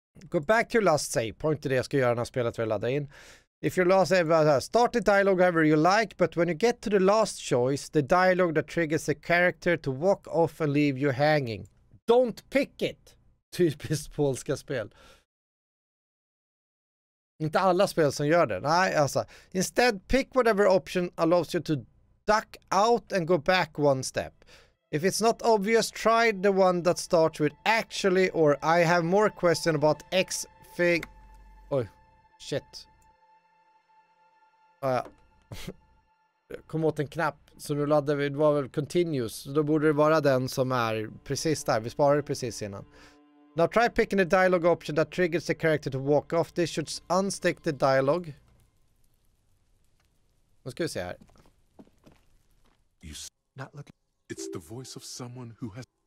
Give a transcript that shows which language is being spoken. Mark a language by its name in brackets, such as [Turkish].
[English] Go back to last save point, [Swedish] det jag ska göra när spelet vill ladda in. [English] If your last save, start the dialogue however you like, but when you get to the last choice, the dialogue that triggers the character to walk off and leave you hanging. Don't pick it! [Swedish] Typiskt polska spel. Inte alla spel som gör det. Nej, alltså. [English] Instead, pick whatever option allows you to duck out and go back one step. If it's not obvious, try the one that starts with actually or I have more question about X thing. [Swedish] Oj, shit. Kom åt en knapp. Så nu laddade vi, det var väl continuous. Så då borde det vara den som är precis där. Vi sparade precis innan. [English] Now try picking the dialogue option that triggers the character to walk off. This should unstick the dialogue. [Swedish] Nu ska vi se här. [English] It's the voice of someone who has.